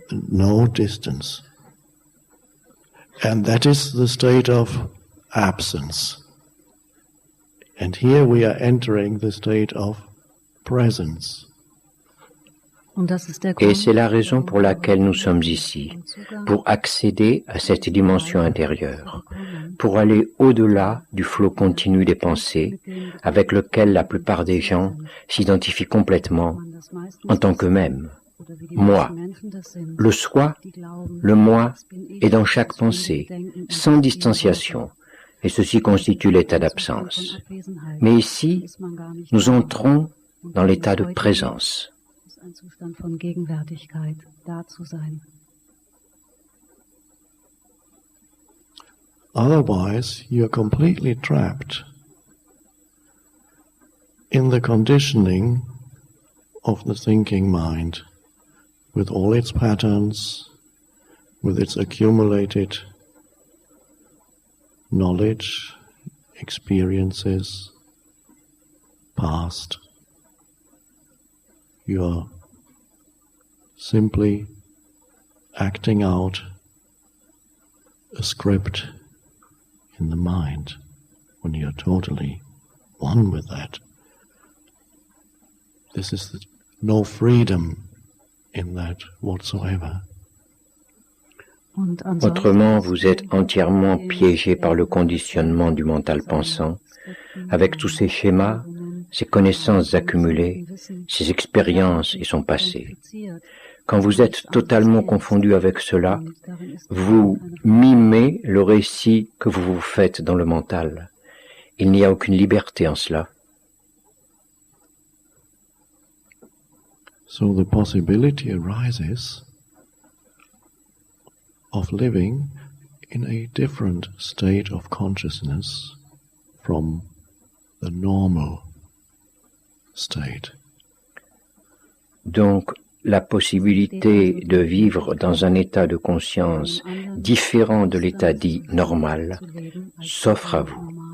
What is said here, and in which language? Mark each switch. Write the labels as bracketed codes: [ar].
[en] No distance. And that is the state of absence. And here we are entering the state of presence. [fr] Et c'est la raison pour laquelle nous sommes ici, pour accéder à cette dimension intérieure, pour aller au-delà du flot continu des pensées avec lequel la plupart des gens s'identifient complètement en tant qu'eux-mêmes. Moi, le soi, le moi est dans chaque pensée, sans distanciation, et ceci constitue l'état d'absence. Mais ici, nous entrons dans l'état de présence. [de] Ein Zustand von Gegenwärtigkeit, da zu sein. [en] Otherwise, you're completely trapped in the conditioning of the thinking mind, with all its patterns, with its accumulated knowledge, experiences, past. You're simply acting out a script in the mind when you're totally one with that. This is no freedom in that whatsoever. [fr] Autrement, vous êtes entièrement piégé par le conditionnement du mental pensant, avec tous ces schémas, ses connaissances accumulées, ses expériences et son passé. Quand vous êtes totalement confondu avec cela, vous mimez le récit que vous vous faites dans le mental. Il n'y a aucune liberté en cela. [en] So the possibility arises of living in a different state of consciousness from the normal state. [fr] Donc, la possibilité de vivre dans un état de conscience différent de l'état dit normal s'offre à vous.